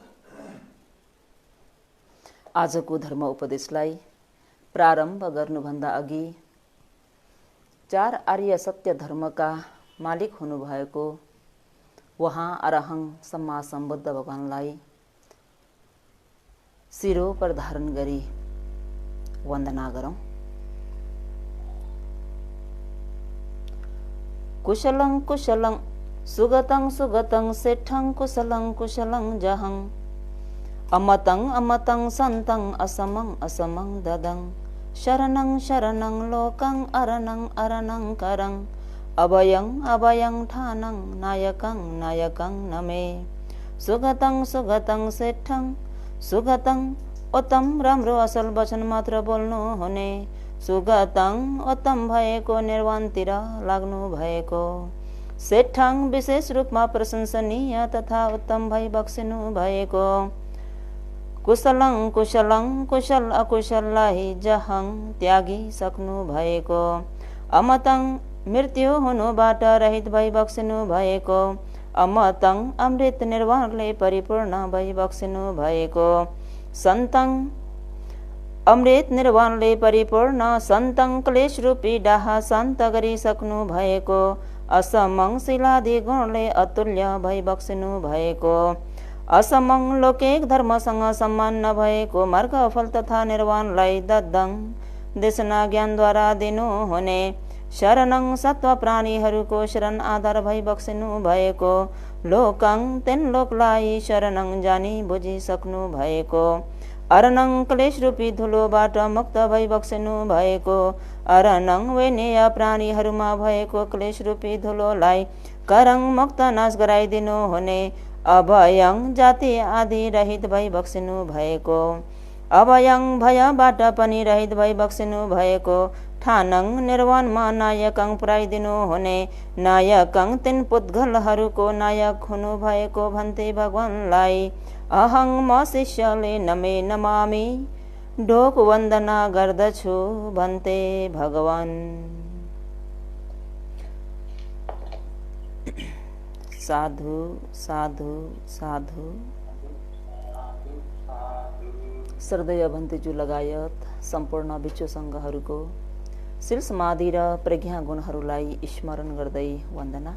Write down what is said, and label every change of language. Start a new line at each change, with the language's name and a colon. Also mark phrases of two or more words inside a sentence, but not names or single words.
Nepali: आजको धर्म उपदेशलाई प्रारम्भ गर्नुभन्दा अघि 4 आर्य सत्य धर्मका मालिक हुनुभएको वहाँ अरहं सम्मा सम्बुद्ध भगवानलाई शिरो पर धारण गरी वन्दना गरौं।
Pali: कुशलं कुशलं सुगतं सुगतं सेठं कुशलं कुशलं जहं अमतं अमतं सन्तं असमं असमं ददं शरणं शरणं लोकं अरणं अरणं करं अभयं अभयं ठानं नायकं नायकं नमे सुगतं सुगतं सेठं सुगतं
Nepali: उत्तम राम्रो असल वचन मात्र बोल्नु हुने सुगतं उत्तम भएको निर्वाणतिर लाग्नु भएको सेठं विशेष रूपमा प्रशंसनीय तथा उत्तम भई बक्सिनु भएको
Pali: कुशलं कुशलं
Nepali: कुशल अकुशललाई जहं त्यागी सक्नु भएको अमतं मृत्यु हुनुबाट रहित भई बक्सिनु भएको अमतं अमृत निर्वाणले परिपूर्ण भई बक्सिनु भएको सन्तं अमृत निर्वाणले परिपूर्ण सन्तं क्लेश रूपी डाहा शान्त गरिसक्नु भएको असमं शिलादि गुणले अतुल्य भई बक्सिनु भएको असमं लौकिक धर्मसँग सम्मान नभएको मार्गफल तथा निर्वाणलाई ददं देशना ज्ञानद्वारा दिनु हुने शरणं सत्व प्राणीहरूको शरण आधार भई बक्सिनु भएको
Pali: लोकं तेन
Nepali: लोकलाई शरणं जानी बुझिसक्नु भएको अरणं क्लेश रूपी धुलोबाट मुक्त भई बक्सिनु भएको अरणं वैनेय प्राणीहरूमा भएको क्लेश रूपी धुलोलाई करं मुक्त नाश गराइदिनु हुने अभयं जाति आदि रहित भई बक्सिनु भएको अभयं भयबाट पनि रहित भई बक्सिनु भएको ठानं निर्वाणमा नायकं पुर्याइदिनु हुने नायकं तिन पुद्गलहरूको नायक हुनु भएको भन्थे भगवानलाई अहं म शिष्यले
Pali: नमे नमामि
Nepali: ढोक वन्दना गर्दछु भन्थे भगवान।
Pali: साधु साधु साधु।
Nepali: श्रद्धेय भन्तेजु लगायत सम्पूर्ण विश्व संघहरूको शील समाधि र प्रज्ञा गुणहरूलाई स्मरण गर्दै वन्दना।